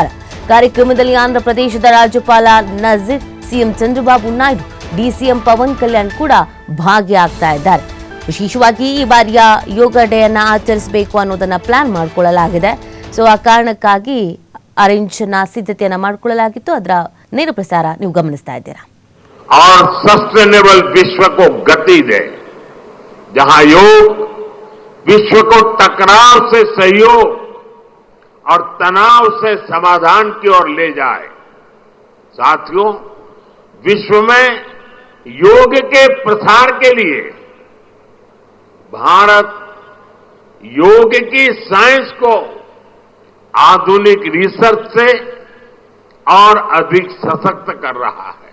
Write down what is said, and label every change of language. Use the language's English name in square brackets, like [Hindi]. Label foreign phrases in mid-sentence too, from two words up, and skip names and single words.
[Kannada] ಕಾರ್ಯಕ್ರಮದಲ್ಲಿ ಆಂಧ್ರ ಪ್ರದೇಶದ ರಾಜ್ಯಪಾಲ ನಜೀರ್, ಸಿಎಂ ಚಂದ್ರಬಾಬು ನಾಯ್ಡು, ಡಿಸಿಎಂ ಪವನ್ ಕಲ್ಯಾಣ್ ಕೂಡ ಭಾಗಿಯಾಗ್ತಾ ಇದ್ದಾರೆ. ವಿಶೇಷವಾಗಿ ಈ ಬಾರಿಯ ಯೋಗ ಡೇ ಅನ್ನ ಆಚರಿಸಬೇಕು ಅನ್ನೋದನ್ನ ಪ್ಲಾನ್ ಮಾಡಿಕೊಳ್ಳಲಾಗಿದೆ. ಸೊ ಆ ಕಾರಣಕ್ಕಾಗಿ ಅರೇಂಜ್ನ ಸಿದ್ಧತೆಯನ್ನ ಮಾಡಿಕೊಳ್ಳಲಾಗಿತ್ತು. ಅದರ ನೇರ ಪ್ರಸಾರ ನೀವು ಗಮನಿಸ್ತಾ ಇದ್ದೀರಾ. [Hindi] और सस्टेनेबल विश्व को गति दे, जहां योग विश्व को टकराव से सहयोग और तनाव से समाधान की ओर ले जाए. साथियों, विश्व में योग के प्रसार के लिए भारत योग की साइंस को आधुनिक रिसर्च से और अधिक सशक्त कर रहा है.